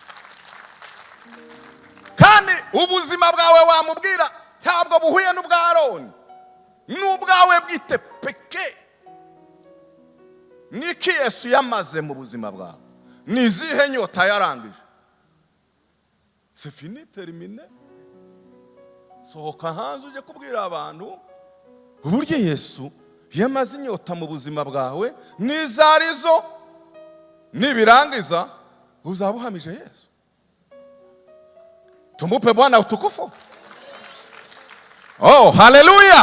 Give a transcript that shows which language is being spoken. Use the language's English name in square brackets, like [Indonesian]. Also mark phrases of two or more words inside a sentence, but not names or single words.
[Kinyarwanda] Kandi ubuzima bwawe wamubwira ntabwo buhuye n'ubwa Aroni, n'ubwawe bwite peke. Niki Yesu yamaze mu buzima bwawe? Ni izihe nyota yarangije? [French] c'est fini, terminé. [Kinyarwanda] Sohoka hanze uje kubwira abantu uburyo Yesu yamaze inyota mu buzima bwawe, n'izarizo nibirangiza uzaba uhamije Yesu. [Swahili] Tumupe Bwana utukufu. Oh, haleluya.